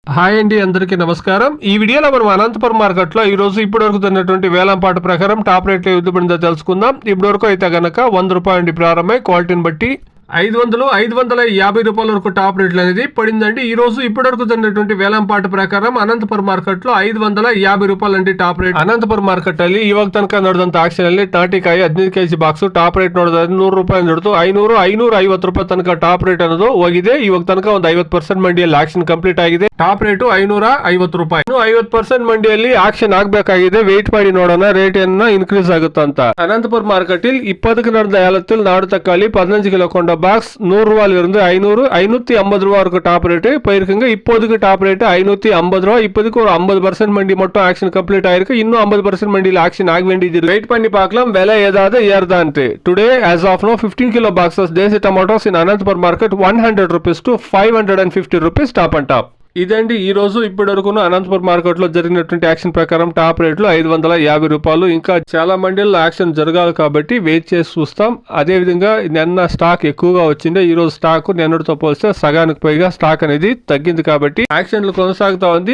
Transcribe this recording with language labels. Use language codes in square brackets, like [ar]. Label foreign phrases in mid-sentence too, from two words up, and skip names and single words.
[te] హాయ్ అండి, అందరికీ నమస్కారం. ఈ వీడియోలో మనం అనంతపురం మార్కెట్లో ఈ రోజు ఇప్పటి వరకు ఉన్నటువంటి వేలంపాట ప్రకారం టాప్ రేట్లు ఇవ్వబడిందో తెలుసుకుందాం. ఇప్పటి వరకు అయితే గనక ₹100 నుండి ప్రారంభమై క్వాలిటీని బట్టి 500, 550 రూపాయల వరకు టాప్ రేట్లు అనేది పడిందండి. ఈ రోజు ఇప్పటి వరకు జరిగినటువంటి వేలంపాట [kn] ಪ್ರಕಾರ ಅನಂತಪುರ ಮಾರ್ಕೆಟ್ [te] లో [kn] 550 ರೂಪಾಯಿ ಅಂಡಿ ಟಾಪ್ ರೇಟ್. ಅನಂತಪುರ ಮಾರ್ಕೆಟ್ ಅಲ್ಲಿ ಇವಾಗ ತನಕ ನಡೆದಂತ ಆಕ್ಷನ್ ಅಲ್ಲಿ ನಾಟಿಕಾಯಿ 15 ಕೆಜಿ ಬಾಕ್ಸ್ ಟಾಪ್ ರೇಟ್ ನೋಡೋದಾದ್ರೆ ₹100 ನಡೆದು 500, 550 ರೂಪಾಯಿ ತನಕ ಟಾಪ್ ರೇಟ್ ಅನ್ನೋದು ಹೋಗಿದೆ. ಇವಾಗ ತನಕ ಒಂದು 50% ಮಂಡಿಯಲ್ಲಿ ಆಕ್ಷನ್ ಕಂಪ್ಲೀಟ್ ಆಗಿದೆ. ಟಾಪ್ ರೇಟ್ ₹550. ಇನ್ನು 50% ಮಂಡಿಯಲ್ಲಿ ಆಕ್ಷನ್ ಆಗಬೇಕಾಗಿದೆ. ವೇಟ್ ಮಾಡಿ ನೋಡೋಣ ರೇಟ್ ಏನ ಇನ್ಕ್ರೀಸ್ ಆಗುತ್ತಾ ಅಂತ. ಅನಂತಪುರ ಮಾರ್ಕೆಟ್ ಇಲ್ಲಿ [ta] 20க்கு நடந்த ஏலத்தில் நாடு தக்காளி 15 கிலோ கொண்ட பாக்ஸ் ₹100 500, 550 வரைக்கும் டாப் ரேட் போயிருக்குங்க. இப்போதைக்கு டாப் ரேட் ₹550. இப்போதைக்கு ஒரு 50% மண்டி மட்டும் ஆக்ஷன் கம்ப்ளீட் ஆயிருக்கு. இன்னும் 50% மண்டியில் ஆக்ஷன் ஆக வேண்டியது. வெயிட் பண்ணி பார்க்கலாம் விலை ஏதாவது ஏறுதான்ட்டு. [en] டுடே as of now 15 kilo boxes desi tomatoes in Anantapur market ₹100 to ₹550 top and top. [te] ఇదండి ఈ రోజు ఇప్పటి వరకు అనంతపురం మార్కెట్ లో జరిగినటువంటి యాక్షన్ ప్రకారం టాప్ రేట్లు ₹550. ఇంకా చాలా మండీల్లో యాక్షన్ జరగాలి కాబట్టి వెయిట్ చేసి చూస్తాం. అదే విధంగా నిన్న స్టాక్ ఎక్కువగా వచ్చింది. ఈ రోజు స్టాక్ నిన్నటితో పోలిస్తే సగానికి పైగా స్టాక్ అనేది తగ్గింది కాబట్టి యాక్షన్లు కొనసాగుతా ఉంది.